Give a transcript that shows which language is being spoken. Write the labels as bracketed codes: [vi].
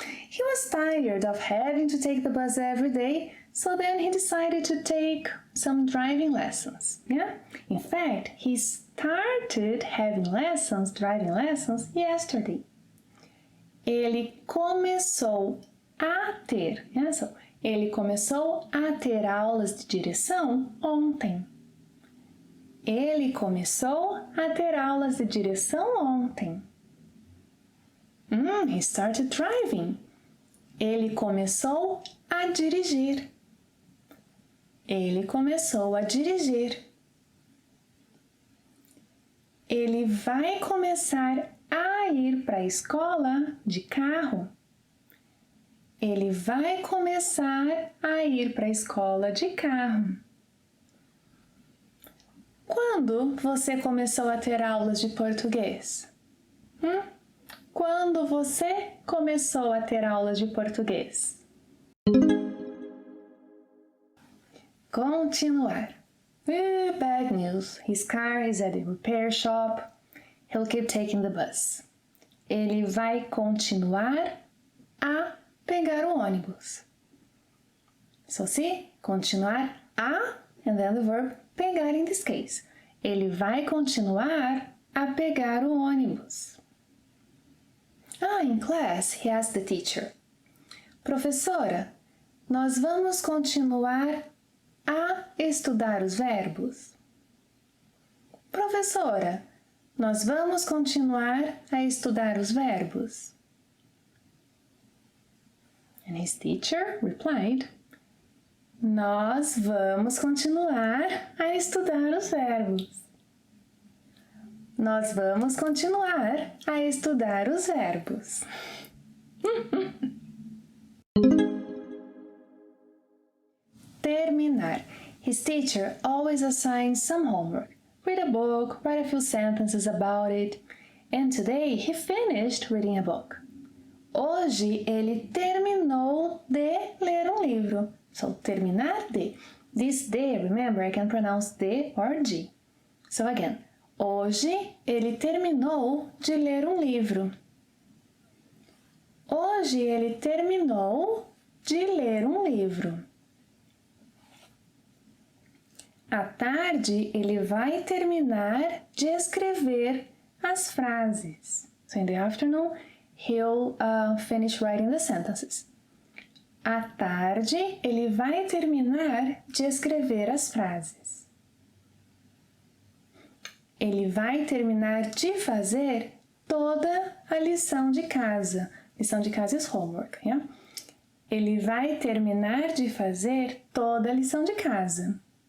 [en] He was tired of having to take the bus every day, so then he decided to take some driving lessons. Yeah? In fact, he started having driving lessons yesterday. [pt] Ele começou a ter, ele começou a ter aulas de direção ontem. Ele começou a ter aulas de direção ontem. [en] He started driving. [pt] Ele começou a dirigir. Ele começou a dirigir. Ele vai começar a ir para a escola de carro. Ele vai começar a ir para a escola de carro. Quando você começou a ter aulas de português? Quando você começou a ter aulas de português? [en] Continuar. Bad news. His car is at the repair shop. He'll keep taking the bus. [pt] Ele vai continuar a pegar o ônibus. [en] So see, continuar a, and then the verb pegar in this case. [pt] Ele vai continuar a pegar o ônibus. [en] In class, he asked the teacher. [pt] Professora, nós vamos continuar a estudar os verbos? Professora, nós vamos continuar a estudar os verbos? [en] And his teacher replied, [pt] nós vamos continuar a estudar os verbos. Nós vamos continuar a estudar os verbos. Terminar. [en] His teacher always assigns some homework. Read a book, write a few sentences about it. And today he finished reading a book. [pt] Hoje ele terminou de ler um livro. [en] So, terminar de. This de, remember, I can pronounce de or de. So again, [pt] hoje ele terminou de ler um livro. Hoje ele terminou de ler um livro. À tarde ele vai terminar de escrever as frases. [en] So in the afternoon, he'll finish writing the sentences. [pt] À tarde, ele vai terminar de escrever as frases. Ele vai terminar de fazer toda a lição de casa. Lição de casa [en] is homework, yeah? [pt] Ele vai terminar de fazer toda a lição de casa.